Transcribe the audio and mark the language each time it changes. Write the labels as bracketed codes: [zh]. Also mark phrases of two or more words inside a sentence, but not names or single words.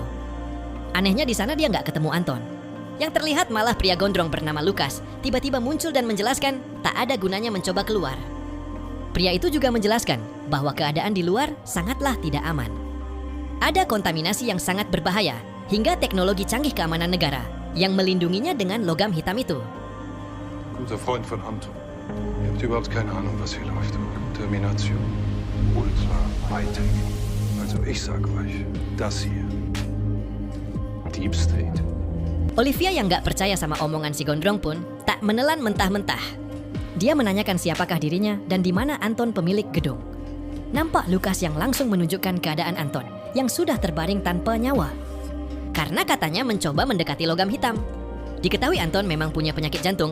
[id] Anehnya di sana dia nggak ketemu Anton. Yang terlihat malah pria gondrong bernama Lukas tiba-tiba muncul dan menjelaskan tak ada gunanya mencoba keluar. Pria itu juga menjelaskan bahwa keadaan di luar sangatlah tidak aman. Ada kontaminasi yang sangat berbahaya hingga teknologi canggih keamanan negara yang melindunginya dengan logam hitam itu. [de] Guter Freund von Anton. Ihr habt überhaupt keine Ahnung, was hier läuft. [en] Termination. Ultra Hightech. [de] Also ich sag euch, das hier. [en] Deep State. [id] Olivia yang nggak percaya sama omongan si gondrong pun tak menelan mentah-mentah. Dia menanyakan siapakah dirinya dan di mana Anton pemilik gedung. Nampak Lukas yang langsung menunjukkan keadaan Anton yang sudah terbaring tanpa nyawa. Karena katanya mencoba mendekati logam hitam. Diketahui Anton memang punya penyakit jantung.